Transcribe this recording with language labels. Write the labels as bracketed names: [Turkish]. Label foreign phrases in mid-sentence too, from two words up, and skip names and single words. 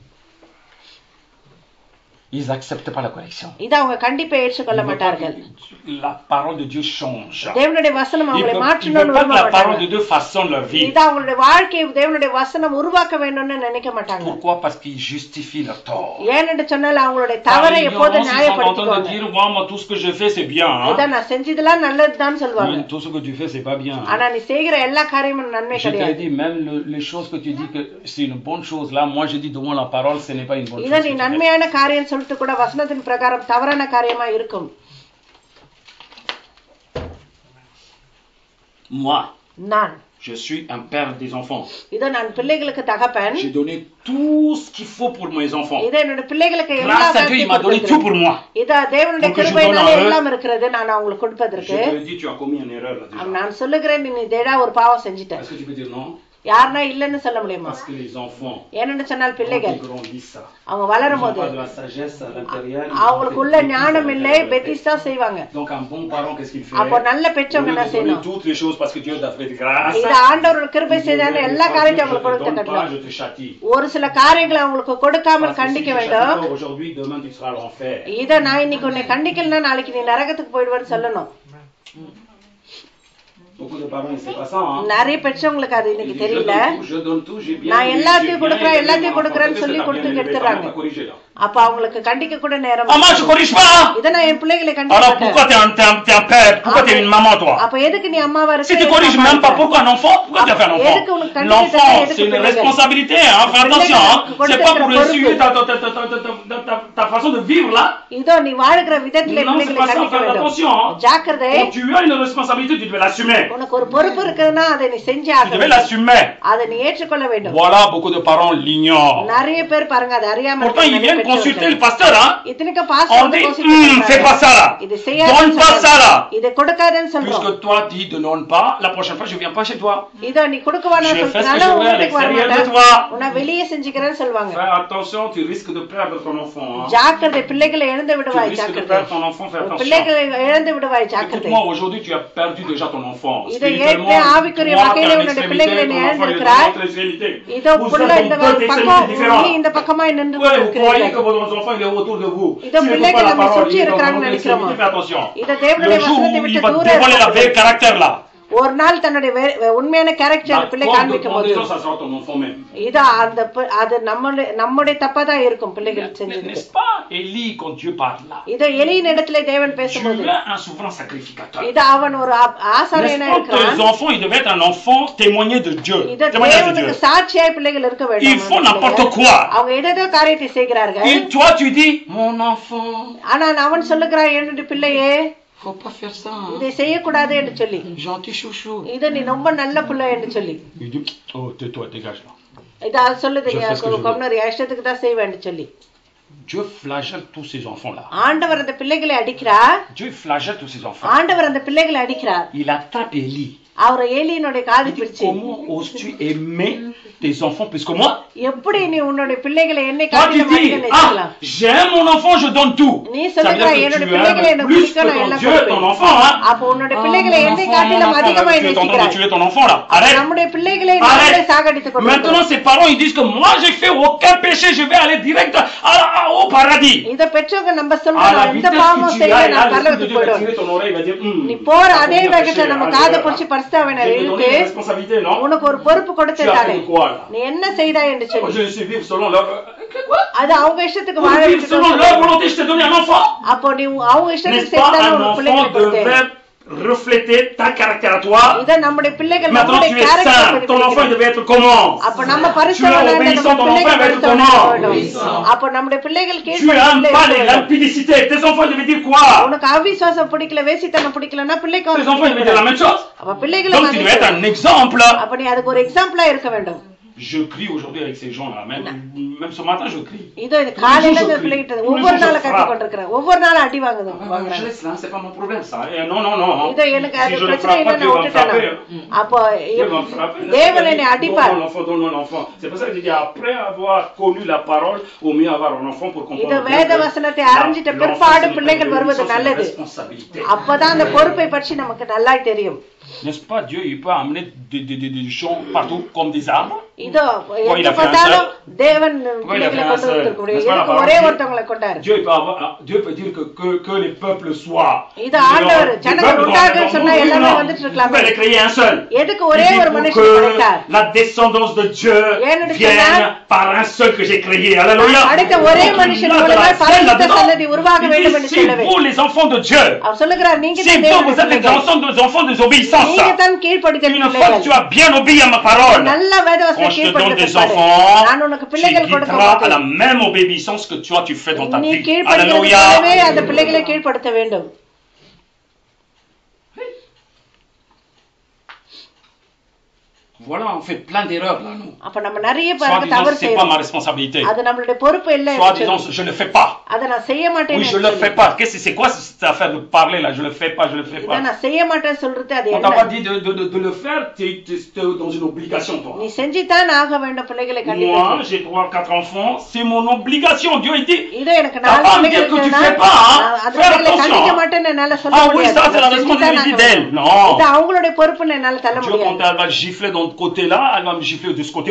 [French] ils n'acceptent pas la correction. [Tamil] இத அவங்க கண்டிப்பை ஏற்றுக்கொள்ள மாட்டார்கள். [French] La parole de Dieu change. [Tamil] தேவனுடைய வசனம் [French] Ils [Tamil] அவங்களை [French] veulent [Tamil] மாற்றணும்னு [French] pas que la parole de [Tamil] விரும்ப [French] Dieu façonne leur vie. [Tamil] இத அவங்களுடைய வாழ்க்கையை தேவனுடைய வசனம் உருவாக்க வேண்டும்னு நினைக்க மாட்டாங்க. [French] Pourquoi? Parce qu'ils justifient leur tort. [Tamil] ஏனென்று சொன்னால் அவங்களுடைய [French] Par [Tamil] தவறை எப்போது [French] ignorance, ils sont en train de [Tamil] நியாயப்படுத்திக்குவாங்க. [French] dire, moi, tout ce que je fais, c'est bien. [Tamil] இத நான் செஞ்சதெல்லாம் நல்லதுதான் சொல்வாங்க. [French] Mais tout ce que tu fais, c'est pas bien. [Tamil] ஆனா நீ செய்கிற எல்லா காரியமும் நன்மை [French] Je t'ai [Tamil] கிடையாது. [French] dit, même les choses que tu dis que c'est une bonne chose, là, moi je dis devant la parole, ce n'est pas une bonne [Tamil] இத [French] chose. [Tamil] நீ [French] que tu fais. [Tamil] நன்மையான காரியம் சொல்லிட்டு கூட வசனத்தின் பிரகாரம் தவறான காரியமா இருக்கும். [French] Moi, [Tamil] நான் [French] je suis un père des enfants. [Tamil] இத நான் பிள்ளைகளுக்கு தகப்பன். [French] J'ai donné tout ce qu'il faut pour mes enfants. [Tamil] இத என்னோட பிள்ளைகளுக்கு எல்லா [French] Grâce à Dieu, il m'a donné tout [Tamil] காரியத்தையும் [French] pour moi. [Tamil] இத தேவனுடைய [French] Pour que je [Tamil] கிருபையினால [French] donne à eux. [Tamil] எல்லாம் இருக்கிறது நான் அவங்களுக்கு [French] Je [Tamil] கொடுப்பதற்கு. [French] te dis, tu as commis une erreur là déjà. [Tamil] நான் சொல்லுகிறேன் நீ தேடா ஒரு பாவம் செஞ்சிட்ட. [French] Est-ce que tu peux dire non? [Tamil] யாருன்னா இல்லன்னு சொல்ல முடியுமா? [French] Parce que les enfants, [Tamil] ஏன்னு சொன்னால் [French] quand [Tamil] பிள்ளைகள் [French] ils grandissent, [Tamil] அவங்க [French] ils [Tamil] வளரும் [French] n'ont [Tamil] போது [French] pas de la sagesse à l'intérieur. ils [Tamil] அவங்களுக்கு [French] ont [Tamil] உள்ள [French] fait des [Tamil] ஞானம் [French] bêtises à [Tamil] இல்லை, [French] l'intérieur. [Tamil] பெத்திஸ்தா செய்வாங்க. [French] Donc un bon parent, qu'est-ce qu'il fait? [Tamil] அப்போ நல்ல [French] Au [Tamil] பெற்றவங்க [French] lieu [Tamil] என்ன [French] de donner [Tamil] செய்யணும்? [French] toutes les choses parce que Dieu t'a fait de grâce, [Tamil] இது ஆண்டவர் கிருபை செய்தான்னு எல்லா காரியத்தையும் அவங்களுக்கு கொடுத்து [French] je te donne pas, [Tamil] கட்டணும். [French] je te châtie. [Tamil] ஒரு சில காரியங்களை அவங்களுக்கு கொடுக்காமல் [French] Parce que si [Tamil] கண்டிக்க [French] tu châties [Tamil] வேண்டும். [French] pas aujourd'hui, demain tu seras à l'enfer. [Tamil] இத நான் இன்னைக்கு உன்னை கண்டிக்கலன்னா நாளைக்கு நீ நரகத்துக்கு போயிடுவேன்னு சொல்லணும். [French] Beaucoup de parents, c'est pas ça, hein? [Tamil] நிறைய பெற்றவங்களுக்கு அது [French] Ils [Tamil] இன்னைக்கு [French] disent, [Tamil] தெரியல. [French] je donne tout, j'ai bien [Tamil] நான் [French] élevé, [Tamil] எல்லாத்தையும் [French] j'ai bien [Tamil] கொடுக்குறேன், [French] élevé [Tamil] எல்லாத்தையும் [French] mon enfant. [Tamil] கொடுக்குறேன்னு [French] Peut-être [Tamil] சொல்லி [French] que t'as [Tamil] கொடுத்து [French] bien élevé, [Tamil] கெடுத்துறாங்க. [French] t'as corrigé, là. [Tamil] அப்ப அவங்களுக்கு கண்டிக்க கூட நேரம் [French] Ah, moi, je corrige pas! [Tamil] இத நான் என் பிள்ளைகளை கண்டிக்க [French] Alors [Tamil] மாட்டேன். [French] pourquoi t'es un père? Pourquoi t'es une maman, toi? [Tamil] அப்ப எதுக்கு நீ அம்மாவா [French] Si tu [Tamil] இருக்க? [French] corriges même pas, pourquoi un enfant? Pourquoi tu as fait un [Tamil] எதுக்கு [French] enfant? [Tamil] உனக்கு கண்டிக்க [French] L'enfant, [Tamil] தெரியல, எதுக்கு [French] c'est une [Tamil] பிள்ளைகள்? [French] responsabilité, hein? Fais attention, hein? [Tamil] பிள்ளைகளுக்கு [French] C'est pas pour [Tamil] கொடுத்திருக்கிற [French] essuyer ta façon de vivre là. [Tamil] இதோ நீ வாழ்கிற விதத்திலே [French] Non, c'est [Tamil] பிள்ளைகளை [French] pas ça. [Tamil] கண்டிக்க [French] Faites [Tamil] வேண்டும். [French] attention. Hein. [Tamil] ஜாக்கிரதை. [French] Quand tu as une responsabilité, tu devais l'assumer. [Tamil] உனக்கு ஒரு பொறுப்பு இருக்குன்னா அதை நீ செஞ்சே [French] Tu [Tamil] ஆக [French] devais [Tamil] வேண்டும். [French] l'assumer. [Tamil] அதை நீ ஏற்றுக்கொள்ள வேண்டும். [French] Voilà, beaucoup de parents l'ignorent. [Tamil] நிறைய பேர் பாருங்க அதை அறியாம [French] Pourtant, ils viennent consulter le pasteur. Hein. [Tamil] இத்தனைக்கு [French] On [Tamil] பாஸ்டர் [French] dit, fais pas ça là. [Tamil] இது செய்யாத [French] Donne pas ça là. [Tamil] இதை கொடுக்காதன்னு சொல்றோம். [French] Puisque toi, dis ne donne pas, la prochaine fois, je viens pas chez toi. [Tamil] இதோ நீ கொடுக்கவானா [French] Je fais ce que [Tamil] சொல்றனால [French] je veux à [Tamil] உங்களுக்கு வர [French] l'extérieur de [Tamil] மாட்டேன். [French] toi. [Tamil] உன்னை வெளியே செஞ்சுக்கிறேன்னு சொல்லுவாங்க. [French] Fais attention, tu risques de perdre ton enfant. Hein. [Tamil] ஜாக்கிரதை, பிள்ளைகளை இழந்து [French] Tu [Tamil] விடுவாய். [French] risques de [Tamil] ஜாக்கிரதை, [French] perdre ton enfant, fais attention. [Tamil] பிள்ளைகளை இழந்து விடுவாய். ஜாக்கிரதை. [French] Écoute-moi, aujourd'hui, tu as perdu déjà ton enfant. [Tamil] இதை [French] Spirituellement, [Tamil] ஏற்று ஆவிக்குரிய [French] toi, tu [Tamil] வகையில [French] as une [Tamil] உன்னுடைய [French] extrémité, [Tamil] பிள்ளைகளை நீ [French] ton enfant, il est dans [Tamil] இழந்திருக்கிறாய். [French] l'autre extrémité. [Tamil] இதோ [French] Vous [Tamil] புள்ள [French] êtes [Tamil] இந்த [French] dans deux [Tamil] பக்கம், [French] extrémités différentes. [Tamil] நீ இந்த பக்கமாய் நின்று [French] Ouais, vous croyez [Tamil] கொண்டிருக்கிறீர்கள். [French] que votre enfant, il est autour de vous. [Tamil] இதோ [French] S'il n'écoute [Tamil] பிள்ளைகள் [French] pas la [Tamil] நம்மை [French] parole, [Tamil] சுற்றி [French] il est dans [Tamil] இருக்கிறாங்கன்னு [French] l'autre [Tamil] நினைக்கிறோமா? [French] extrémité, fais attention. [Tamil] இதை தேவனுடைய [French] Le jour [Tamil] வசனத்தை [French] où il [Tamil] விட்டு [French] va [Tamil] தூர [French] dévoiler la vraie [Tamil] இருக்கக்கூடாது. [French] caractère là, [Tamil] ஒரு நாள் தன்னுடைய உண்மையான [French] la [Tamil] கேரக்டர் பிள்ளை [French] cause de [Tamil] காண்பிக்கும் போது [French] condition, ça sera ton enfant même. [Tamil] இது அது நம்முடைய தப்பா தான் இருக்கும் பிள்ளைகள் செஞ்சதுக்கு. [French] N'est-ce pas, Élie, quand Dieu parle là? [Tamil] இதை எலியின் இடத்துல தேவன் பேசும்போது [French] Tu es un souverain sacrificateur. [Tamil] இது அவன் ஒரு ஆசாரியனா [French] N'est-ce pas, [Tamil] இருக்கிறான். [French] tes enfants, ils devaient être un enfant témoigné de Dieu. [Tamil] இது [French] Témoignage de [Tamil] தேவனுக்கு [French] Dieu. [Tamil] சாட்சியாய் பிள்ளைகள் இருக்க [French] Ils [Tamil] வேண்டும். [French] font n'importe quoi. [Tamil] அவங்க ஏதேதோ காரியத்தை செய்கிறார்கள். [French] Et toi, tu dis, mon enfant, [Tamil] ஆனா அவன் சொல்லுகிறான், என்னுடைய பிள்ளையே [French] faut pas faire ça. Hein. [Tamil] இதை செய்யக்கூடாது என்று சொல்லி, [French] Gentil chouchou. [Tamil] இது நீ ரொம்ப நல்ல பிள்ளை என்று சொல்லி, [French] Il dit, oh, tais-toi, dégage là. [Tamil] இது அது சொல்லுது, [French] Je fais ce que je veux. [Tamil] கொம்னர் இஷ்டத்துக்கு தான் செய்வேன் என்று சொல்லி. [French] Dieu flagelle tous ces enfants-là. [Tamil] ஆண்டவர் அந்த பிள்ளைகளை அடிக்கிறார். [French] Dieu flagelle tous ces enfants. [Tamil] ஆண்டவர் அந்த பிள்ளைகளை அடிக்கிறார். [French] Il attrape Élie. [Tamil] அவர் ஏலியினுடைய காது [French] Il dit, [Tamil] பிடிச்சு, [French] comment oses-tu aimer tes enfants plus que moi? [Tamil] எப்படி நீ உன்னுடைய பிள்ளைகளை என்னை [French] Toi, tu [Tamil] காட்டிலும் அதிகம் [French] dis, [Tamil] நேசிக்கலாம்? [French] ah, j'aime mon enfant, je donne tout. [Tamil] நீ [French] Ça veut [Tamil] சொல்லுகிற [French] dire que [Tamil] என்னுடைய [French] tu [Tamil] பிள்ளைகளை [French] aimes [Tamil] எனக்கு [French] plus [Tamil] பிடிக்கும், [French] que [Tamil] நான் [French] ton [Tamil] எல்லாம் [French] Dieu, ton [Tamil] கொடுப்பேன். [French] enfant. Hein? [Tamil] அப்போ உன்னுடைய [French] Oh, [Tamil] பிள்ளைகளை [French] mon [Tamil] என்னை [French] enfant, [Tamil] காட்டிலும் அதிகமாய் [French] tu es en train de [Tamil] நேசிக்கிறாய். [French] tuer ton enfant là. Arrête. [Tamil] நம்முடைய பிள்ளைகளை நாமே [French] Arrête. [Tamil] சாகடித்துக் [French] Maintenant, [Tamil] கொண்டிருக்கிறோம். [French] ces parents, ils disent que moi, j'ai fait aucun péché, je vais aller direct au paradis. [Tamil] இத பெற்றவங்க நம்ம [French] À [Tamil] சொல்றோம், [French] la [Tamil] எந்த [French] vitesse [Tamil] பாவமும் [French] que tu [Tamil] செய்ய [French] ailles, là, [Tamil] நான் [French] l'Esprit de [Tamil] பரலோகத்துக்கு [French] Dieu va [Tamil] போயிடுவேன். [French] tirer ton oreille, il va dire, [Tamil] நீ போற [French] t'as [Tamil] அதே [French] commis un [Tamil] வேகத்தை [French] péché, [Tamil] நம்ம [French] allez, [Tamil] காதை [French] là. [Tamil] பிடிச்சி பரிசுத்தாவினர் [French] Je t'ai donné [Tamil] இழுத்து [French] une responsabilité, non? [Tamil] உனக்கு ஒரு பொறுப்பு [French] Tu as [Tamil] கொடுத்திருந்தானே, [French] fait quoi, là? [Tamil] நீ என்ன செய்தாய் என்று [French] Oh, [Tamil] சொல்லி, [French] je suis vivre selon leur... Quoi? [Tamil] அது அவங்க இஷ்டத்துக்கு வாழ [French] Pour vivre [Tamil] விட்டுட்டு [French] selon leur [Tamil] சொல்லுவாங்க. [French] volonté, je t'ai donné un enfant. [Tamil] அப்போ நீ அவங்க இஷ்டத்துக்கு [French] N'est-ce pas, [Tamil] செய்தாலும் [French] un [Tamil] உனக்கு பிள்ளைகளை [French] enfant [Tamil] கொடுத்தேன். [French] devait refléter ta caractère à toi. [Tamil] இத நம்முடைய பிள்ளைகள் [French] Maintenant, [Tamil] நம்முடைய [French] tu es saint. [Tamil] கேரக்டர் [French] Ton enfant, il devait être comment? [Tamil] அப்ப நம்ம [French] Tu es [Tamil] பரிசுத்தவான்கள் [French] obéissant, [Tamil] நம்ம [French] ton enfant [Tamil] பிள்ளைகள் [French] va être [Tamil] பரிசுத்தவான்கள் [French] comment? [Tamil] அப்ப நம்முடைய பிள்ளைகள் [French] Tu aimes pas les [Tamil] கீழ்ப்படிந்து [French] limpidicité. Tes enfants, ils devaient dire quoi? [Tamil] உனக்கு அவிசுவாசம் பிடிக்கல, வேசித்தனம் பிடிக்கலன்னா பிள்ளைக்கு [French] Tes enfants, ils devaient dire la même chose. [Tamil] அப்ப பிள்ளைகளை [French] Donc, tu devais être un exemple. [Tamil] அப்ப நீ அதுக்கு ஒரு எக்ஸாம்பிளா இருக்க வேண்டும். [French] Je crie aujourd'hui avec ces gens-là. Même ce matin, je crie. [Tamil] இது காலையில இந்த பிள்ளைகிட்ட ஒவ்வொரு நாளும் கத்து கொண்டிருக்கிறேன், ஒவ்வொரு நாளும் அடி வாங்குது. [French] Je laisse là, c'est pas mon problème ça. Et non, non, non. [Tamil] இது எனக்கு [French] Si [Tamil] அது [French] je ne [Tamil] பிரச்சனை [French] frappe [Tamil] இல்லை, [French] pas, Dieu [Tamil] நான் [French] va me [Tamil] விட்டுட்டேன். [French] frapper. [Tamil] அப்போ [French] Dieu va me frapper. [Tamil] தேவன் என்னை அடிப்பார். [French] Donne-moi l'enfant. C'est pour ça que je dis, après avoir connu la parole, au mieux avoir un enfant pour [Tamil] இது [French] comprendre. [Tamil] வேத வசனத்தை அறிஞ்சிட்ட பிற்பாடு பிள்ளைகள் வருவது நல்லது. அப்பதான் அந்த பொறுப்பை பற்றி நமக்கு நல்லா தெரியும். [French] N'est-ce pas, Dieu, il peut amener des gens partout comme des arbres. [Tamil] இதோ எங்க பார்த்தாலும் தேவன் பிள்ளைகளை கொண்டு வந்திருக்கக்கூடிய இதுக்கு ஒரே ஒருத்தவங்களை கொண்டாரு. [French] Dieu peut dire que les peuples soient. [Tamil] இது ஆண்டவர் ஜனங்கள் உண்டாக சொன்னா எல்லாமே வந்துட்டு இருக்கலாமே. [French] Il peut créer un seul. [Tamil] எதுக்கு ஒரே ஒரு மனுஷன் படைத்தார்? [French] La descendance de Dieu vienne par un seul que j'ai créé. Alléluia. [Tamil] அடுத்த ஒரே மனுஷன் மூலமாய் பரிசுத்த சந்ததி உருவாக வேண்டும் என்று சொல்லவே. [French] Si vous les enfants de Dieu. [Tamil] அவர் சொல்லுகிறார், நீங்க [French] Si vous êtes les enfants des obéissances. [Tamil] நீங்க தான் கீழ்ப்படிதல் [French] Une fois [Tamil] பிள்ளைகள். [French] que tu as bien obéi à ma parole. [Tamil] நல்ல வேதவசனத்தை [French] Quand je te donne des [Tamil] கீழ்ப்படிதல் [French] enfants, [Tamil] நான் உனக்கு [French] tu [Tamil] பிள்ளைகள் கொடுக்க [French] guideras à la [Tamil] மாட்டேன். [French] même obéissance que toi tu fais dans ta [Tamil] நீ [French] vie. [Tamil] கீழ்ப்படிதலே [French] Alléluia. [Tamil] அந்த பிள்ளைகளை கீழ்ப்படுத்த வேண்டும். [French] Voilà, on fait plein d'erreurs là, nous. [Tamil] அப்ப நம்ம நிறைய [French] Soit [Tamil] பேருக்கு [French] disant [Tamil] தவறு [French] c'est pas ma [Tamil] செய்யறோம். [French] responsabilité. [Tamil] அது நம்மளுடைய பொறுப்பு இல்ல [French] Soit [Tamil] என்று [French] disant [Tamil] சொல்லி. [French] je ne fais pas. [Tamil] அதை நான் செய்ய மாட்டேன்னு [French] Oui, je le fais pas. Qu'est-ce que c'est quoi cette affaire de parler là? Je le fais pas, je le fais [Tamil] இதை [French] pas. [Tamil] நான் செய்ய மாட்டேன்னு சொல்றது அது [French] On t'a pas [Tamil] என்ன? [French] dit de le faire, tu es dans une obligation toi. [Tamil] நீ செஞ்சுதான் ஆக வேண்டும் பிள்ளைகளை கண்டிப்பா. [French] Moi, j'ai 3 4 enfants, c'est mon obligation. Dieu a dit [Tamil] இதோ எனக்கு [French] T'as [Tamil] நாலு [French] pas à me [Tamil] பிள்ளைகள் [French] dire que tu [Tamil] இருக்குன்னா, [French] fais pas, hein? [Tamil] அந்த [French] Fais [Tamil] பிள்ளைகளை [French] attention. [Tamil] கண்டிக்க மாட்டேன்னு என்னால சொல்ல [French] Ah oui, [Tamil] முடியாது. [French] ça c'est la [Tamil] நான் செஞ்சுதான் [French] responsabilité [Tamil] ஆக [French] d'elle. [Tamil] வேண்டும். [French] Non. [Tamil] இது அவங்களுடைய பொறுப்புன்னு என்னால தள்ள [French] Dieu, quand [Tamil] முடியாது. [French] elle va gifler dans ce côté-là, elle va me gifler de ce côté aussi.